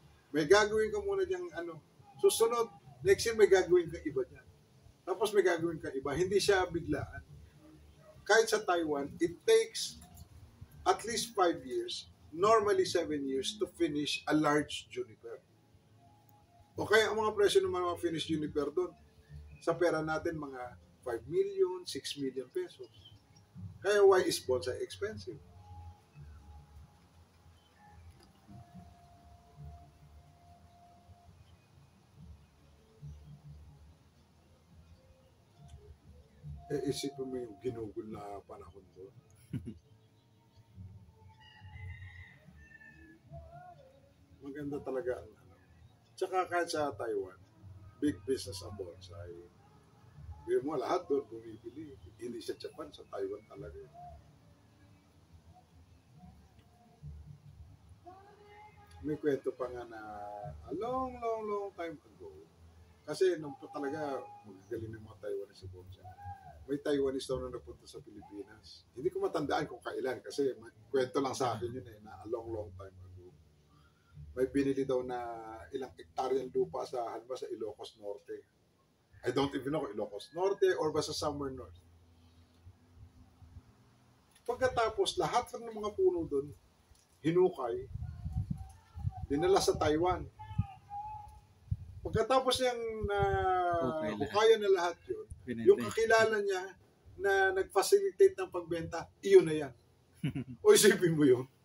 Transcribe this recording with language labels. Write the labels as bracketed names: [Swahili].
[Filipino] May gagawin ka muna diyang susunod, next year may gagawin ka iba dyan. Tapos may gagawin ka iba. Hindi siya biglaan. Kahit sa Taiwan, [English] it takes at least 5 years, normally 7 years, to finish a large juniper. [Filipino] O kaya ang mga presyo ng mga finished juniper doon, sa pera natin mga 5 million, 6 million pesos. Kaya why is bonsai expensive? Isipin mo yung ginugol na panahon doon. Maganda talaga ang Tsaka kahit sa Taiwan, [English] big business [Filipino] ang bonsai. Bigyan mo lahat doon bumibili. Hindi sa Japan, sa Taiwan talaga. May kwento pa nga na [English] a long time ago. [Filipino] Kasi nung talaga magagaling ng mga Taiwanese sa bonsai. May Taiwanese daw na napunta sa Pilipinas. Hindi ko matandaan kung kailan kasi kwento lang sa akin yun na [English] a long time ago. [Filipino] May binili daw na ilang hektaryang lupa sa Ilocos Norte. [English] I don't even know kung Ilocos Norte or basta somewhere north. [Filipino] Pagkatapos, lahat ng mga puno doon, hinukay, dinala sa Taiwan. Pagkatapos niyang hukayan na lahat yun, yung kakilala niya na nag-facilitate ng pagbenta, iyon na yan. O isipin mo yun.